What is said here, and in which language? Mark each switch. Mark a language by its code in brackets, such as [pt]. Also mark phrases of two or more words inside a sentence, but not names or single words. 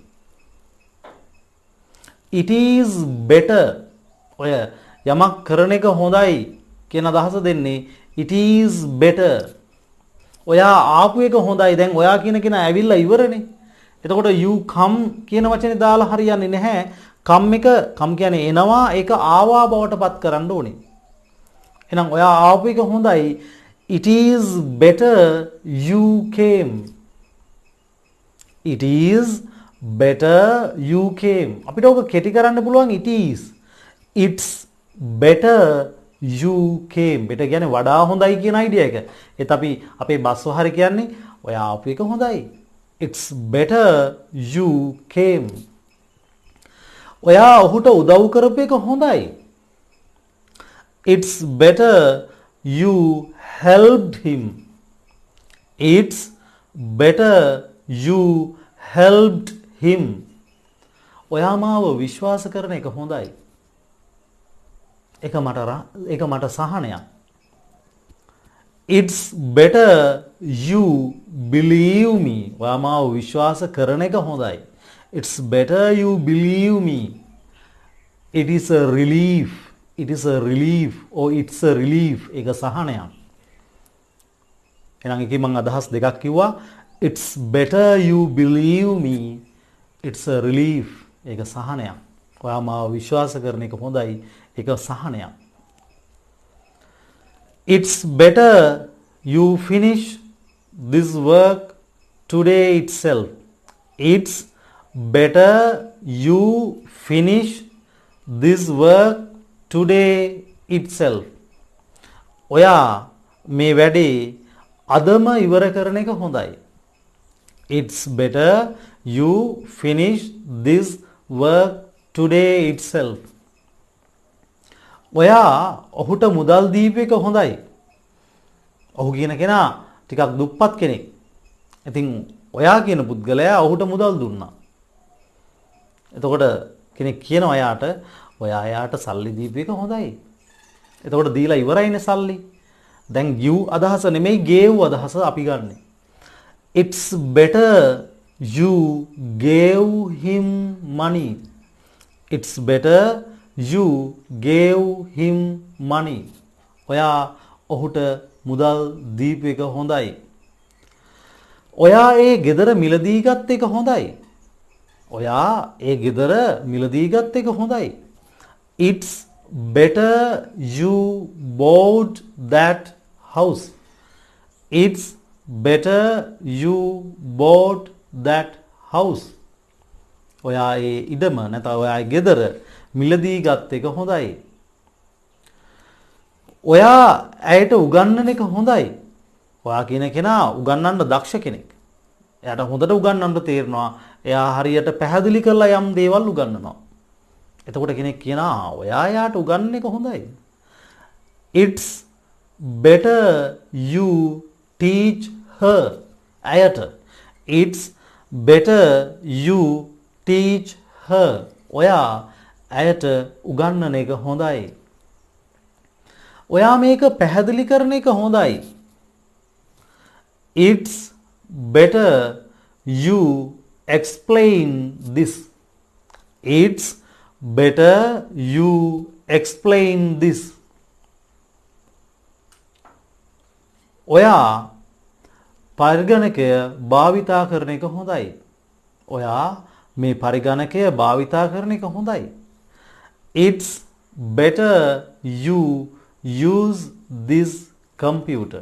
[en] It is better. [si] ඔය යමක් කරන එක හොඳයි කියන අදහස දෙන්නේ [en] it is better. [si] ඔයා ආපු එක හොඳයි. දැන් ඔයා කියන කෙනා ඇවිල්ලා ඉවරනේ. එතකොට [en] you come [si] කියන වචනේ දාලා හරියන්නේ නැහැ. come කියන්නේ එනවා, ඒක ආවා බවට පත් කරන්න ඕනේ. එහෙනම් ඔයා ආපු එක හොඳයි. [en] It is better you came. It is better you came. [si] අපිට ඔක කෙටි කරන්න පුළුවන් [en] it is. It's better you came. [si] better කියන්නේ වඩා හොඳයි කියන අයිඩියා එක. ඒත් අපි අපේ බස් වහරි කියන්නේ ඔයා ආපු එක හොඳයි. [en] It's better you came. [si] ඔයා ඔහුට උදව් කරපු එක හොඳයි. [en] It's better you helped him. It's better you helped him. [si] ඔයා මාව විශ්වාස කරන එක හොඳයි. ඒක මට සහනයක්. [en] It's better you believe me. [si] ඔයා මාව විශ්වාස කරන එක හොඳයි. [en] It's better you believe me. It is a relief. It is a relief or it's a relief. [si] ඒක සහනයක්. එහෙනම් එකකින් මම අදහස් දෙකක් කිව්වා. [en] It's better you believe me. It's a relief. [si] ඒක සහනයක්. ඔයා මාව විශ්වාස කරන එක හොඳයි. ඒක සහනයක්. [en] It's better you finish this work today itself. It's better you finish this work today itself. [si] ඔයා මේ වැඩේ අදම ඉවර කරන එක හොඳයි. [en] It's better you finish this work today itself. [si] ඔයා ඔහුට මුදල් දීපු එක හොඳයි. ඔහු කියන කෙනා ටිකක් දුප්පත් කෙනෙක්. ඉතින් ඔයා කියන පුද්ගලයා ඔහුට මුදල් දුන්නා. එතකොට කෙනෙක් කියනවා එයාට ඔයා එයාට සල්ලි දීපු එක හොඳයි. එතකොට දීලා ඉවරයිනේ සල්ලි. දැන් give අදහස නෙමෙයි gave අදහස අපි ගන්නෙ. [en] It's better you gave him money. It's better you gave him money. [si] ඔයා ඔහුට මුදල් දීපු එක හොඳයි. ඔයා ඒ ගෙදර මිලදී ගත්ත එක හොඳයි. ඔයා ඒ ගෙදර මිලදී ගත්ත එක හොඳයි. [en] It's better you bought that house. It's better you bought that house. [si] ඔයා ඒ ඉඩම නැත්නම් ඔයා ඒ ගෙදර මිලදී ගත්ත එක හොඳයි. ඔයා ඇයට උගන්වන එක හොඳයි. ඔයා කියන කෙනා උගන්වන්න දක්ෂ කෙනෙක්. එයාට හොඳට උගන්වන්න තේරෙනවා. එයා හරියට පැහැදිලි කරලා යම් දේවල් උගන්වනවා. එතකොට කෙනෙක් කියනවා ඔයා එයාට උගන්වන එක හොඳයි. [en] It's better you teach her. [si] ඇයට. [en] It's better you teach her. [si] ඔයා ඇයට උගන්වන එක හොඳයි. ඔයා මේක පැහැදිලි කරන එක හොඳයි. [en] It's better you explain this. It's better you explain this. [si] ඔයා පරිගණකය භාවිතා කරන එක හොඳයි. ඔයා මේ පරිගණකය භාවිතා කරන එක හොඳයි. [en] It's better you use this computer.